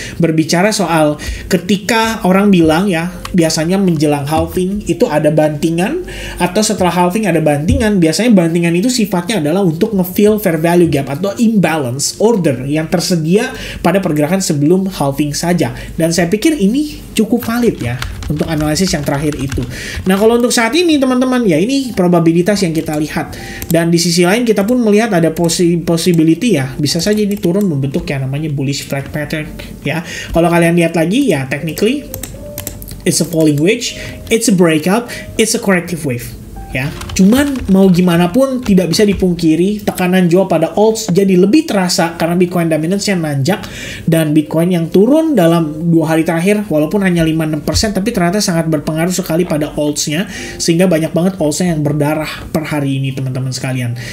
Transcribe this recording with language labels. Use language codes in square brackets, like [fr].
[id] Berbicara soal ketika orang bilang ya, biasanya menjelang halving itu ada bantingan, atau setelah halving ada bantingan, biasanya bantingan itu sifatnya adalah untuk nge-fill fair value gap atau imbalance order yang tersedia pada pergerakan sebelum halving saja. Dan saya pikir ini cukup valid ya untuk analisis yang terakhir itu. Nah, kalau untuk saat ini teman-teman ya, ini probabilitas yang kita lihat. Dan di sisi lain kita pun melihat ada possibility ya, bisa saja ini turun membentuk yang namanya bullish flag pattern ya. Kalau kalian lihat lagi ya, [en] technically it's a falling wedge, it's a breakout, it's a corrective wave. [id] Ya, cuman mau gimana pun tidak bisa dipungkiri tekanan jual pada alts jadi lebih terasa karena Bitcoin dominance-nya nanjak, dan Bitcoin yang turun dalam 2 hari terakhir walaupun hanya 5-6% tapi ternyata sangat berpengaruh sekali pada alts-nya, sehingga banyak banget alts-nya yang berdarah per hari ini teman-teman sekalian.